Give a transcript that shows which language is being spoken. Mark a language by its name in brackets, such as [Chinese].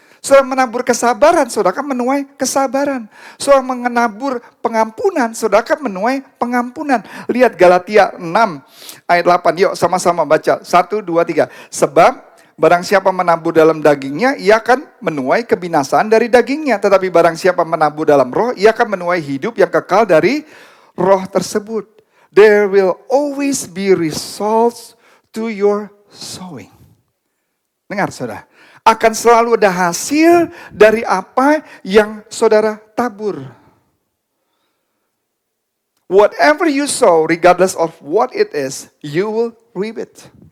[Indonesian] Saudara menabur kesabaran, saudara akan menuai kesabaran. Saudara menabur pengampunan, saudara akan menuai pengampunan. Lihat Galatia 6 ayat 8. Yuk sama-sama baca. 1, 2, 3. Sebab barang siapa menabur dalam dagingnya, ia akan menuai kebinasaan dari dagingnya. Tetapi barang siapa menabur dalam roh, ia akan menuai hidup yang kekal dari roh tersebut. [English] There will always be results to your sowing. [Indonesian] Dengar saudara. Akan selalu ada hasil dari apa yang saudara tabur. [English] Whatever you sow, regardless of what it is, you will reap it.